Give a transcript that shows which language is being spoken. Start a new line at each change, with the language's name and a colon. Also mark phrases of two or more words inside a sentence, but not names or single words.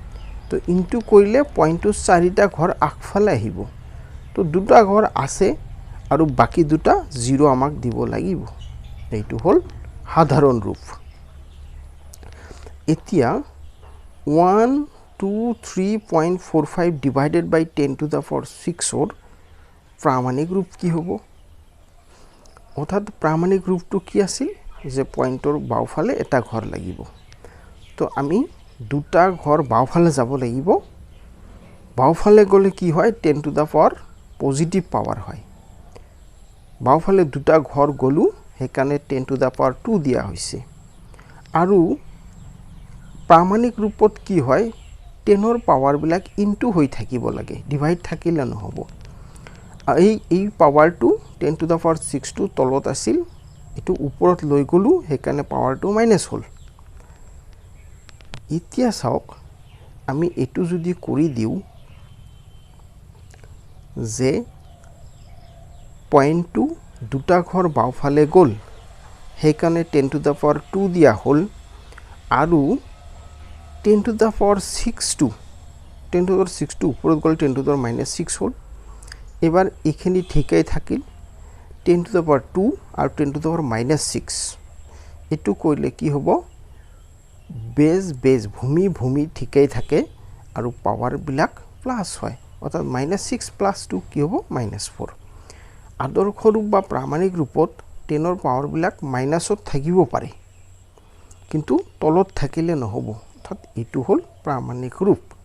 Assamese: তো ইনটু কৰিলে পইণ্টটো 4টা ঘৰ আগফালে আহিব, তো দুটা ঘৰ আছে আৰু বাকি দুটা 0 আমাক দিব লাগিব এইটো হল সাধাৰণ ৰূপ এতিয়া 123.45
English: divided by 10 to the power 6 or
Assamese: প্ৰামাণিক ৰূপ কি হ'ব অৰ্থাৎ প্ৰামাণিক ৰূপটো কি আছিল যে পইণ্টৰ বাওফালে এটা ঘৰ লাগিব তো আমি দুটা ঘৰ বাওফালে যাব লাগিব বাওফালে গলে কি হয়
English: 10 to the power positive power
Assamese: হয় বাওফালে দুটা ঘৰ গলু হেকানে
English: 10 to the power 2
Assamese: দিয়া হৈছে আৰু প্ৰামাণিক ৰূপত কি হয় 10ৰ পাৱাৰ বিলাক ইনটু হৈ থাকিব লাগে ডিভাইড থাকিলে নহব এই পাৱাৰটো
English: 10 to the power 6
Assamese: টো তলত আছিল এটো ওপৰত লৈ গলু হেকানে পাৱাৰটো মাইনাস হল এতিয়া চাওক আমি এটো যদি কৰি দিও যে পইণ্টটো দুটা ঘৰ বাওফালে গল হেকানে
English: 10 to the power 2
Assamese: দিয়া হল আৰু
English: 10 to the power 6
Assamese: টো
English: 10 to the power 6
Assamese: টো ওপৰত গল
English: 10 to the power -6
Assamese: হল এবাৰ এখিনি ঠিকই থাকিল
English: 10 to the power 2
Assamese: আৰু
English: 10 to the power -6
Assamese: এটো কইলে কি হ'ব বেজ ভূমি ঠিকই থাকে আৰু পাৱাৰ বিলাক প্লাস হয় অৰ্থাৎ -6 + 2 কি হ'ব -4 আদৰ্শ ৰূপ বা প্ৰামাণিক ৰূপত 10ৰ পাৱাৰ বিলাক মাইনাসত থাকিব পাৰে কিন্তু তলত থাকিলে নহব অৰ্থাৎ এটো হল প্ৰামাণিক ৰূপ